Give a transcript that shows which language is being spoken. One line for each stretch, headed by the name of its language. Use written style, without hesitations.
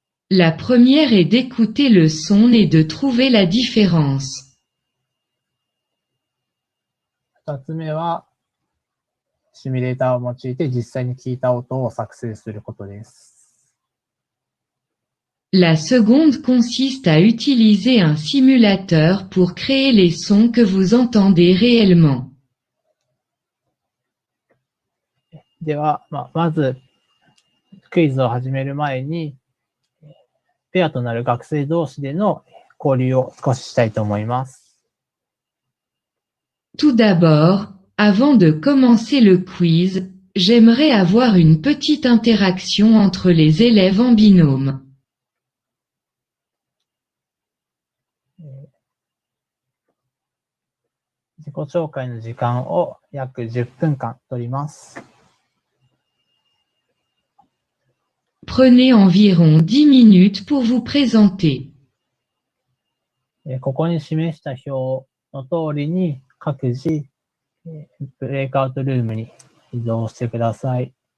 French: La première est d'écouter le son et de trouver la différence.
Japanese: 二つ目はシミュレーターを用いて実際に聞いた音を作成することです。
French: La seconde consiste à utiliser un simulateur pour créer les sons que vous entendez réellement.
Japanese: では、まずクイズを始める前にペアとなる学生同士での交流を少ししたいと思います。
French: Tout d'abord, avant de commencer le quiz, j'aimerais avoir une petite interaction entre les élèves en binôme.
Japanese: 自己紹介の時間を約10分間取ります。
French: Prenez environ 10 minutes pour vous présenter.
Japanese: ここに示した表の通りに各自ブレイクアウトルームに移動してください。